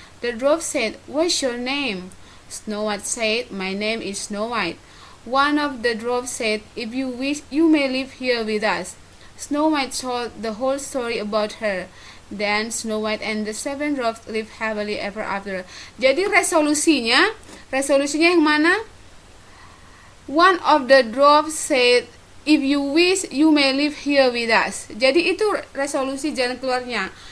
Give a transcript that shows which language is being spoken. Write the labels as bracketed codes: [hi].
[en] The dwarfs said, "What's your name?" Snow White said, "My name is Snow White." One of the dwarfs said, "If you wish, you may live here with us." Snow White told the whole story about her. Then Snow White and the 7 dwarfs lived happily ever after. [id] Jadi resolusinya yang mana? [en] One of the dwarfs said, "If you wish, you may live here with us." [id] Jadi itu resolusi jalan keluarnya.